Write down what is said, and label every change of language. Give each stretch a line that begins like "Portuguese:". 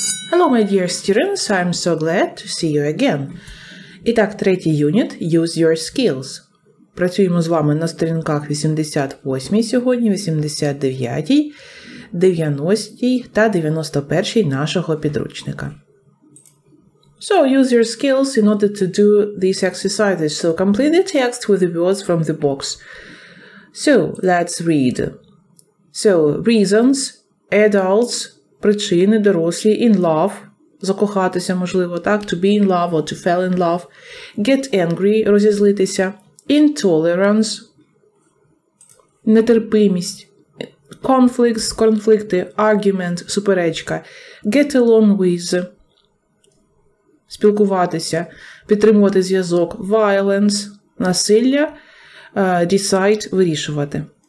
English: Hello my dear students, I'm so glad to see you again.
Ukrainian: І так, третій юніт Use Your Skills. Працюємо з вами на сторінках 88 сьогодні, 89, 90 та 91 нашого підручника.
English: So, use your skills in order to do these exercises. So, complete the text with the words from the box. So, let's read. So, reasons, adults,
Ukrainian: причини, дорослі,
English: in love,
Ukrainian: закохатися, можливо, так,
English: to be in love or to fall in love, get angry, розізлитися, intolerance, нетерпимість, conflicts, конфлікти, argument, суперечка, get along with,
Ukrainian: спілкуватися, підтримувати зв'язок,
English: violence, насилля, decide, вирішувати.